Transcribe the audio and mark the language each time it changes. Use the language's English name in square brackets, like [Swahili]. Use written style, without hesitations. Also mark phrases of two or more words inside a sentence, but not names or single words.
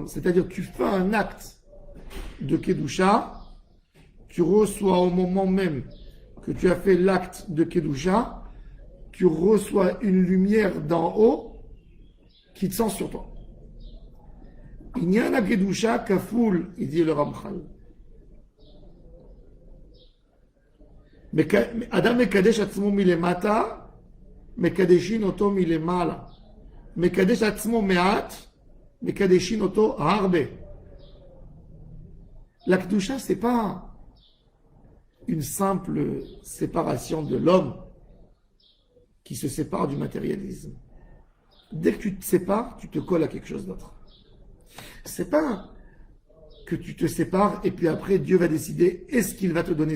[French] C'est-à-dire que tu fais un acte de Kedusha, tu reçois au moment même que tu as fait l'acte de Kedusha, tu reçois une lumière d'en haut qui te sent sur toi. Il n'y a un [Hebrew] קדושה כפולה, [French] il dit le Ramchal. [Hebrew] Mais אדם מקדש עצמו מלמטה, מקדשין אותו מלמעלה. מקדש עצמו מעט, מקדשין אותו הרבה. [French] La Kedusha, c'est pas une simple séparation de l'homme qui se sépare du matérialisme. Dès que tu te sépares, tu te colles à quelque chose d'autre. C'est pas que tu te sépares et puis après Dieu va décider est-ce qu'il va te donner.